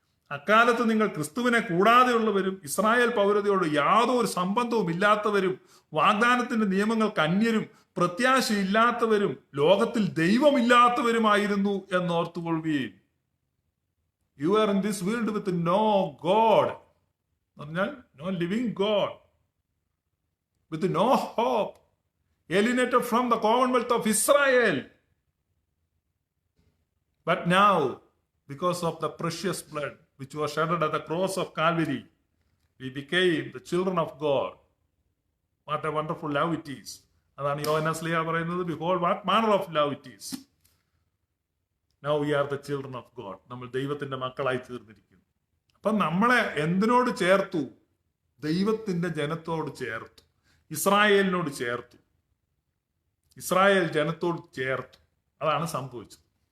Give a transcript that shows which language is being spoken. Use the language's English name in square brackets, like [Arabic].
[Malayalam] അക്കാലത്ത് നിങ്ങൾ ക്രിസ്തുവിനെ കൂടാതെയുള്ളവരും ഇസ്രായേൽ പൗരതയോട് യാതൊരു സംബന്ധവും ഇല്ലാത്തവരും വാഗ്ദാനത്തിന്റെ നിയമങ്ങൾക്ക് അന്യരും പ്രത്യാശയില്ലാത്തവരും ലോകത്തിൽ ദൈവമില്ലാത്തവരുമായിരുന്നു എന്നോർത്തുകൊള്ളുകയും. [English] you are in this world with no God, [Malayalam] പറഞ്ഞാൽ [English] No living God, with no hope, alienated from the commonwealth of Israel. But now, because of the precious blood which was shed at the cross of Calvary, we became the children of God. What a wonderful love it is. [Malayalam] അതാണ് യോഹന്നാൻ ശ്ലീഹ പറയുന്നത്. [English] Behold, what manner of love it is. Now we are the children of God. [Malayalam] നമ്മൾ ദൈവത്തിന്റെ മക്കളായി തീർന്നിരിക്കുന്നു. അപ്പൊ നമ്മളെ എന്തിനോട് ചേർത്തു? ദൈവത്തിന്റെ ജനത്തോട് ചേർത്തു, ഇസ്രായേലിനോട് ചേർത്തു, ഇസ്രായേൽ ജനത്തോട് ചേർത്തു. അതാണ് സംഭവിച്ചത്.